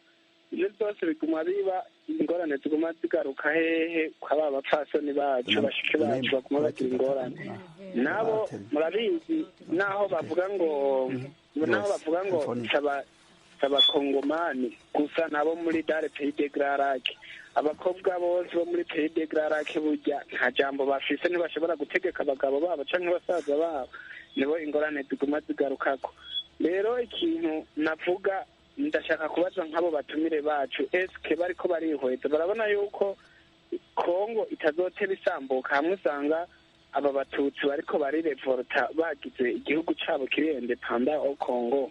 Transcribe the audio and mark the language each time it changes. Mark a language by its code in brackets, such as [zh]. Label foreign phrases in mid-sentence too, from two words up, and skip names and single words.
[rn] Ibyo byose biguma biba ingorane ziguma zigaruka hehe kwaba abapfasoni bacu bashike bacu baguma bagira ingorane. Nabo murabizi naho bavuga ngo abakongomani gusa nabo muri dare [fr] pays de Grand Lac, [rn] abakobwa bose bo muri [fr] pays de Grand Lac [rn] burya nta jambo bafise, ntibashobora gutegeka abagabo babo canke basaza babo, nibo ingorane ziguma zigarukako. Rero ikintu navuga ndashaka kubaza nk'abo batumire bacu, eske bariko barihweza barabona yuko Kongo itazotera isambuka hamwe usanga aba batutsi bariko barirevolta bagize igihugu cabo kiri [fr] independant au Congo.